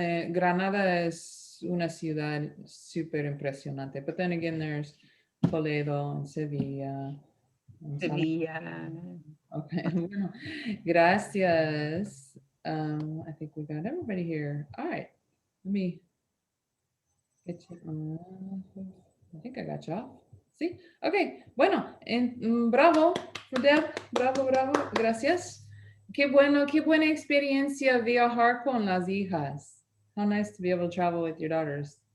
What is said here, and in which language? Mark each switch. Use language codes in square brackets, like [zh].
[es] Granada es una ciudad súper impresionante. [en] But then again, there's Toledo and Sevilla. and Sevilla. [es] Okay, bueno, gracias. [en] I think we got everybody here. All right, let me get you on. I think I got you off. [es] Sí, ok, bueno, bravo, Deb, bravo, gracias. Qué buena experiencia viajar con las hijas. [en] How nice to be able to travel with your daughters.